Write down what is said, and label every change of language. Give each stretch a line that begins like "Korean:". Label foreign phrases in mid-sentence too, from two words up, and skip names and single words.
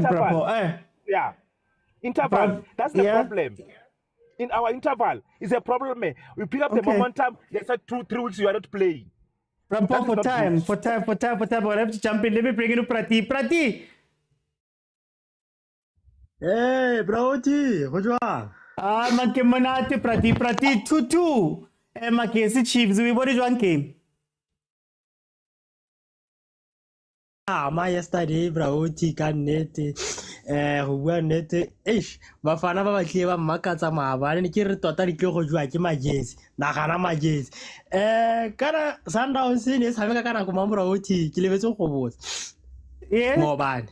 English: yeah, interval. That's the problem. In our interval, it's a problem. We pick up the momentum. They said 2-3 weeks you are not playing. For time. We'll have to jump in. Let me bring in Prati.
Tswana: Hey, Brauti, go jwang? Ah, make monate prati 2-2. Kaizer Chiefs,
English: we body one game. Yesterday,
Tswana: Brauti, ka nnete. Go bua nnete, bafana ba batlile ba mmakatsa maabane ke re tota di tlo go jwa ke majesi. Nagana majesi. Kana Sundowns ne tshameka ka nako Brauti, ke lebetse go botsa.
English: Yes.
Tswana: Mobane.